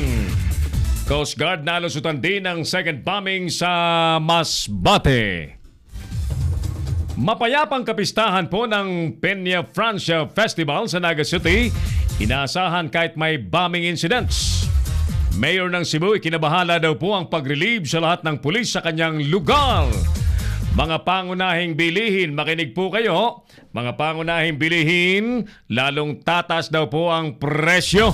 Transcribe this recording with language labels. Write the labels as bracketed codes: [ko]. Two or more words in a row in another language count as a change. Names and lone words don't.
[tl] Coast Guard nalusutan din ng [en] second bombing [tl] sa Masbate. Mapayapang kapistahan po ng Peña Francia Festival sa Naga City, inaasahan kahit may [en] bombing incidents. [tl] Mayor ng Cebu, ikinabahala daw po ang pag-relieve sa lahat ng pulis sa kanyang lugar. Mga pangunahing bilihin, makinig po kayo. Mga pangunahing bilihin, lalong tatas daw po ang presyo.